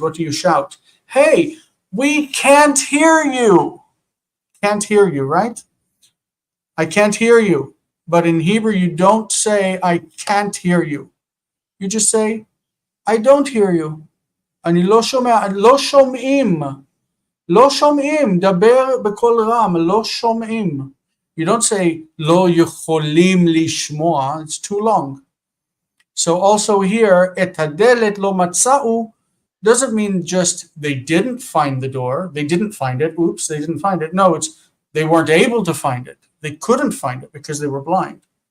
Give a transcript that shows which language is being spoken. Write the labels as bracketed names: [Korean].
[English] What do you shout? Hey, we can't hear you. Can't hear you, right? I can't hear you. But in Hebrew, you don't say, I can't hear you. You just say, I don't hear you. [Hebrew] אני לא שומע, לא שומעים. לא שומעים, דבר בקול רם, לא שומעים. [English] You don't say, [Hebrew] לא יכולים לשמוע. [English] It's too long. So also here, [Hebrew] את הדלת לא מצאו [English] doesn't mean just they didn't find the door. They didn't find it. Oops, they didn't find it. No, it's they weren't able to find it. They couldn't find it because they were blind.